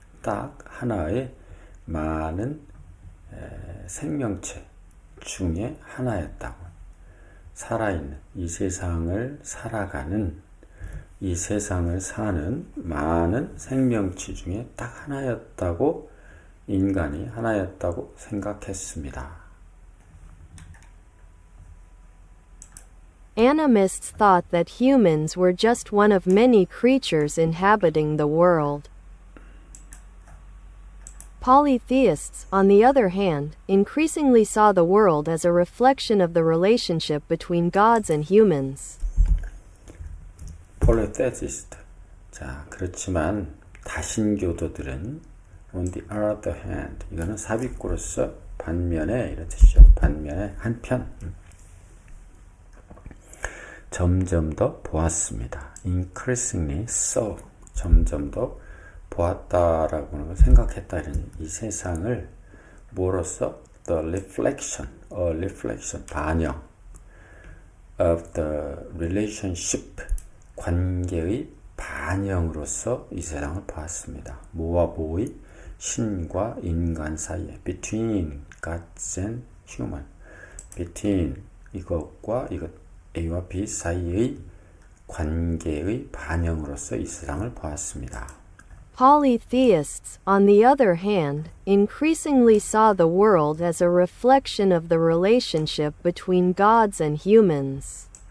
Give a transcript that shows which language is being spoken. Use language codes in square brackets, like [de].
[ko] 딱 하나의 많은 생명체 중에 하나였다고. 살아있는 이 세상을 살아가는 이 세상을 사는 많은 생명체 중에 딱 하나였다고 인간이 하나였다고 생각했습니다. [en] Animists thought that humans were just one of many creatures inhabiting the world. Polytheists, on the other hand, increasingly saw the world as a reflection of the relationship between gods and humans. polytheist. [ko] 자, 그렇지만 다신교도들은 [en] on the other hand, [ko] 이거는 삽입구로서 반면에 이런 뜻이죠. 반면에 한편 점점 더 보았습니다. [en] increasingly saw, [ko] 점점 더 보았다라고 하는 걸 생각했다. 이런 이 세상을 뭐로써 the reflection, a reflection, 반영 [en] of the relationship, [ko] 관계의 반영으로서 이 세상을 보았습니다. 뭐와 뭐의 신과 인간 사이에 [en] between gods and human, [ko] between 이것과 이것 A와 B 사이의 관계의 반영으로서 이 세상을 보았습니다. [en] Polytheists, on the other hand, increasingly saw the world as a reflection of the relationship between gods and humans.